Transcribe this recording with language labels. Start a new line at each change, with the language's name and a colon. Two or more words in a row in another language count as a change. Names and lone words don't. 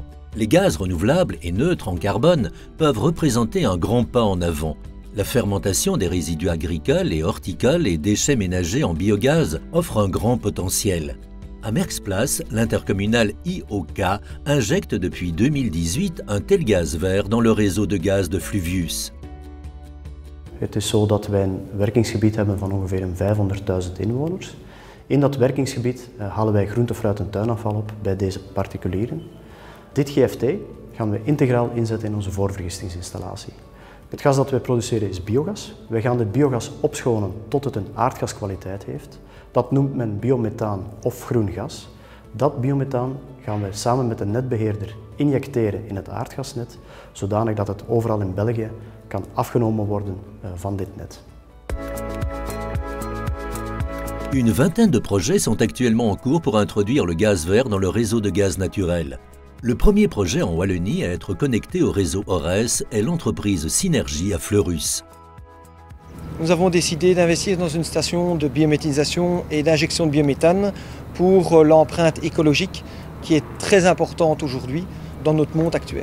French: Les gaz renouvelables et neutres en carbone peuvent représenter un grand pas en avant. La fermentation des résidus agricoles et horticoles et déchets ménagers en biogaz offre un grand potentiel. À Merckx-Place, l'intercommunal IOK injecte depuis 2018 un tel gaz vert dans le réseau de gaz de Fluvius.
Dutch: Het is zo dat wij een werkingsgebied hebben van ongeveer 500.000 inwoners. In dat werkingsgebied halen wij groente, fruit en tuinafval op bij deze particulieren. Dit GFT gaan we integraal inzetten in onze voorvergistingsinstallatie. Het gas dat wij produceren is biogas. Wij gaan dit biogas opschonen tot het een aardgaskwaliteit heeft. Dat noemt men biomethaan of groen gas. Dat biomethaan gaan we samen met de netbeheerder injecteren in het aardgasnet, zodanig dat het overal in België kan afgenomen worden van dit net.
French: Une vingtaine de projets sont actuellement en cours pour introduire le gaz vert dans le réseau de gaz naturel. Le premier projet en Wallonie à être connecté au réseau Ores est l'entreprise Synergie à Fleurus. Nous avons décidé d'investir dans une station de biométhanisation et d'injection de biométhane pour l'empreinte écologique qui est très importante aujourd'hui dans notre monde actuel.